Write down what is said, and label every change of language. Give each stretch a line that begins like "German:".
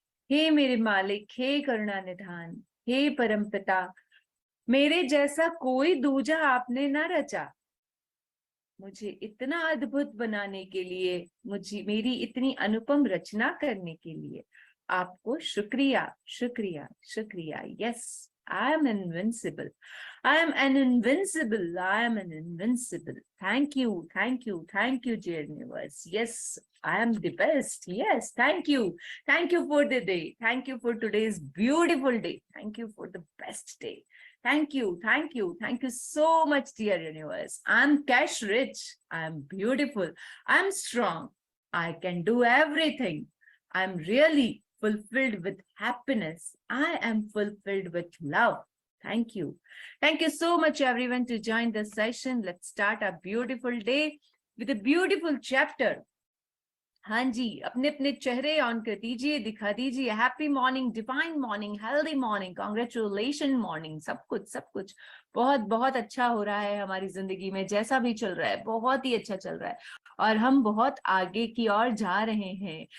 Hindi: हे मेरे मालिक, हे करुणा निधान, हे परमपिता, मेरे जैसा कोई दूजा आपने ना रचा। मुझे इतना अद्भुत बनाने के लिए, मुझे मेरी इतनी अनुपम रचना करने के लिए आपको शुक्रिया, शुक्रिया, शुक्रिया।
English: Yes, I am invincible. I am an invincible. I am an invincible. Thank you, thank you, thank you, dear universe. Yes, I am the best. Yes, thank you. Thank you for the day. Thank you for today's beautiful day. Thank you for the best day. Thank you, thank you, thank you so much, dear universe. I'm cash rich. I'm beautiful. I'm strong. I can do everything. I'm really fulfilled with happiness. I am fulfilled with love. Thank you. Thank you so much, everyone, to join this session. Let's start a beautiful day with a beautiful chapter.
Hindi: हाँ जी, अपने अपने चेहरे on कर दीजिए, दिखा दीजिए।
English: Happy morning, divine morning, healthy morning, congratulation morning.
Hindi: सब कुछ, सब कुछ बहुत बहुत अच्छा हो रहा है हमारी जिंदगी में। जैसा भी चल रहा है बहुत ही अच्छा चल रहा है और हम बहुत आगे की ओर जा रहे हैं।